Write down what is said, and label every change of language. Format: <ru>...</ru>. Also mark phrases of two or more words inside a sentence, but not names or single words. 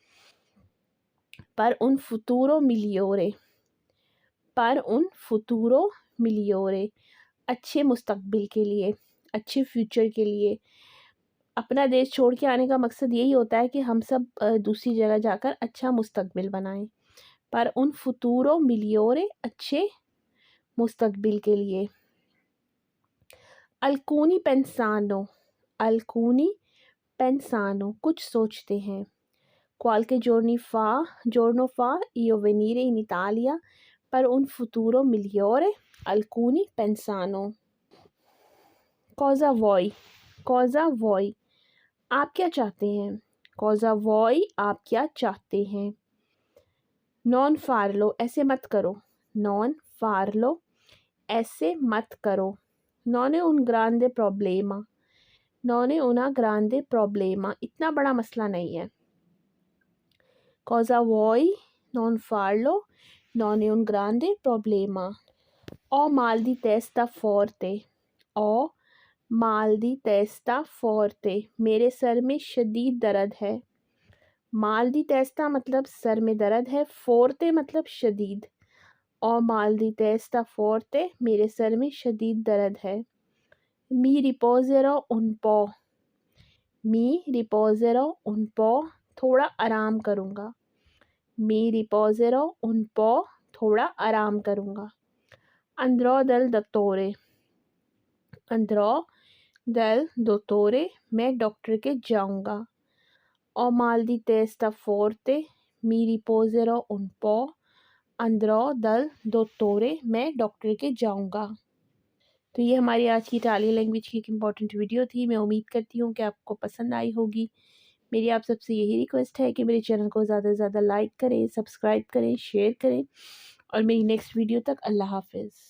<it>per un futuro migliore, per un futuro migliore,</it> <hi>अच्छे मुस्तकबिल के लिए, अच्छे फ्यूचर के लिए। अपना देश छोड़ के आने का मकसद यही होता है कि हम सब दूसरी जगह जाकर अच्छा मुस्तकबिल बनाएं।</hi> <it>पर un futuro migliore,</it> <hi>अच्छे मुस्तकबिल के लिए।</hi> <it>alcuni pensano,</it> <hi>कुछ सोचते हैं।</hi> <it>qualche giorno fa io venire in Italia per un futuro migliore, alcuni pensano। cosa vuoi,</it> <hi>आप क्या चाहते हैं।</hi> <it>cosa vuoi,</it> <hi>आप क्या चाहते हैं।</hi> <it>non farlo,</it> <hi>ऐसे मत करो।</hi> <it>non farlo,</it> <hi>ऐसे मत करो।</hi> <it>non è un grande problema, non è una grande problema,</it> <hi>इतना बड़ा मसला नहीं है।</hi> <it>cosa vuoi, non farlo, non è un grande problema। ho mal di testa forte, ho mal di testa forte,</it> <hi>मेरे सर में शदीद दर्द है।</hi> <it>mal di testa</it> <hi>मतलब सर में दर्द है, फोर्ते मतलब शदीद। और</hi> <it>mal di testa forte,</it> <hi>मेरे सर में शदीद दर्द है।</hi> <it>mi riposerò un po', mi riposerò un po,</it> <hi>थोड़ा आराम करूँगा।</hi> <it>mi riposerò un po,</it> <hi>थोड़ा आराम करूँगा।</hi> <it>andrò dal dottore, andrò dal dottore,</it> <hi>मैं डॉक्टर के जाऊँगा।</hi> <it>Ho mal di testa forte, mi riposerò un po', andrò dal dottore,</it> <hi>मैं डॉक्टर के जाऊँगा। तो ये हमारी आज की इटालियन लैंग्वेज की एक इम्पॉर्टेंट वीडियो थी। मैं उम्मीद करती हूँ कि आपको पसंद आई होगी। मेरी आप सबसे यही रिक्वेस्ट है कि मेरे चैनल को ज़्यादा से ज़्यादा लाइक करें, सब्सक्राइब करें, शेयर करें और मेरी नेक्स्ट वीडियो तक अल्लाह हाफिज़।</hi>